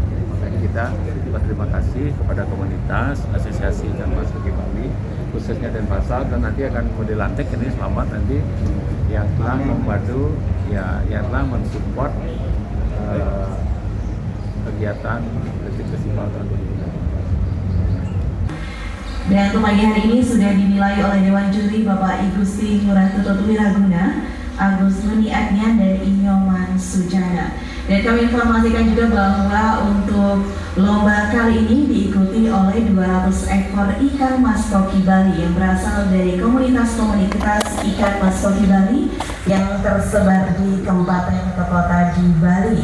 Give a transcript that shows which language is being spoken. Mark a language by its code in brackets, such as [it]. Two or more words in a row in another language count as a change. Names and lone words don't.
[id] Makanya kita berterima kasih kepada komunitas Asosiasi Ikan Mas Koki Bali, khususnya Denpasar, dan nanti akan dilantik ini selamat nanti yang telah membantu, ya, yang telah mensupport kegiatan detik festival tahun 2024. Dan untuk pagi hari ini sudah dinilai oleh Dewan Juri Bapak Igusti Ngurah Tutotu Wiraguna, Agus Luni Agnian, dan Inyoman Sujana. Dan kami informasikan juga bahwa untuk lomba kali ini diikuti oleh 200 ekor ikan mas koki Bali yang berasal dari komunitas-komunitas ikan mas koki Bali yang tersebar di kabupaten kota di Bali.